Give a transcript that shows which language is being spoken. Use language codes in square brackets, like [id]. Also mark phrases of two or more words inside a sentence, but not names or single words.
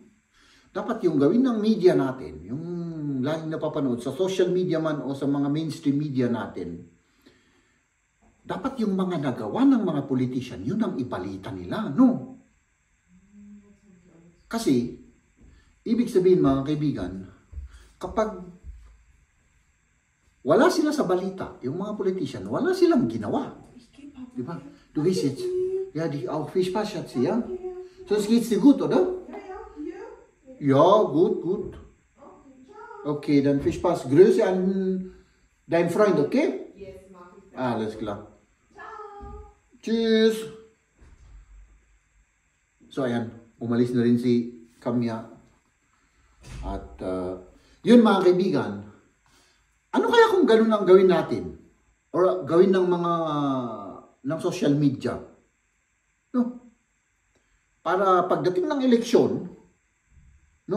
[tl] Dapat yung gawin ng media natin, yung laging napapanood sa [en] social media [tl] man o sa mga [en] mainstream media [tl] natin, dapat yung mga nagawa ng mga politician, yun ang ibalita nila, no? Kasi, ibig sabihin mga kaibigan, kapag wala sila sa balita, yung mga politician, wala silang ginawa. Diba? [de] Du gehst jetzt, ja, auch Fischpass, Schatzi, ja? Sonst geht's dir gut, oder? Ja, gut. Okay, dann viel Spaß. Grüße an deinen Freund, okay? Yes, mach ich. Alles klar. Ciao. Tschüss. [tl] So, ayan. Umalis na rin si Kamya. At, yun mga kaibigan. Ano kaya kung ganun ang gawin natin? Or gawin ng mga ng [en] social media? [tl] No? Para pagdating ng eleksyon, no?